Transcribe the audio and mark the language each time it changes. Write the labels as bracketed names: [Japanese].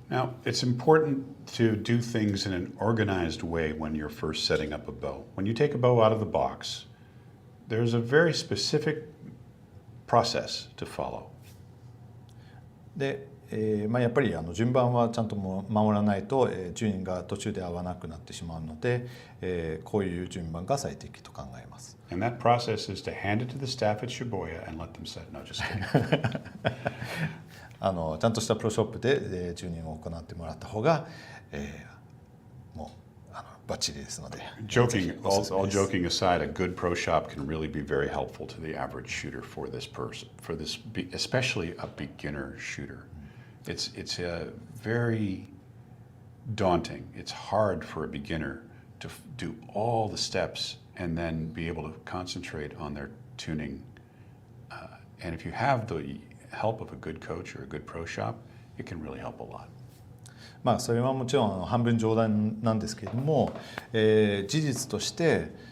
[English] Now, it's important to do things in an organized way when you're first setting up a bow. When you take a bow out of the box, there's a very specific process to follow. [Japanese] で、やっぱり順番はちゃんと守らないと、チューニングが途中で合わなくなってしまうので、こういう順番が最適と考えます。 [English] And that process is to hand it to the staff at Shibuya and let them set. No, just kidding. [Japanese] ちゃんとしたプロショップでチューニングを行ってもらった方が、もうバッチリですので。 [English] Joking, all joking aside, a good pro shop can really be very helpful to the average shooter for this person, especially a beginner shooter. It's very daunting. It's hard for a beginner to do all the steps and then be able to concentrate on their tuning. And if you have the help of a good coach or a good pro shop, it can really help a lot. [Japanese] それはもちろん半分冗談なんですけれども、事実として、